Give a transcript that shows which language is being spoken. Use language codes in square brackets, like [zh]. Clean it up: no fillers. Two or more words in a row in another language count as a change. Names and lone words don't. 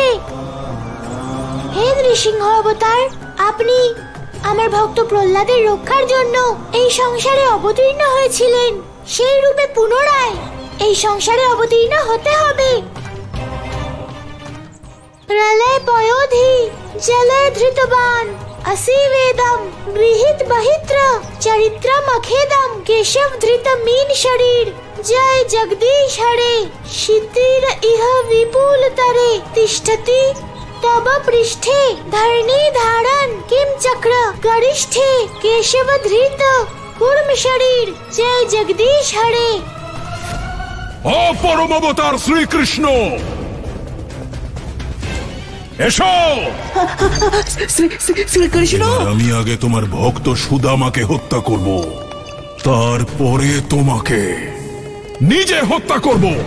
[bn] হে নৃসিংহ অবতার, আপনি আমার ভক্ত প্রহ্লাদের রক্ষার জন্য এই সংসারে অবতীর্ণ হয়েছিলেন, সেই রূপে পুনরায় এই সংসারে অবতীর্ণ হতে হবে। [sa] প্রলয় পয়োধি জলে ধৃতবান असि वेदम गृहीत बहित्र चरित्रम अखेदम केशव धृत मीन शरीर जय जगदीश हरे शितिर इह विपुल तरे तिष्ठति तब पृष्ठे धरणी धारण किम चक्र गरिष्ठे केशव धृत कूर्म शरीर जय जगदीश हरे। [bn] ও পরম অবতার শ্রীকৃষ্ণ, এসো। শ্রীকৃষ্ণ, আমি আগে তোমার ভক্ত সুদামাকে হত্যা করব, তারপরে তোমাকে নিজে হত্যা করব।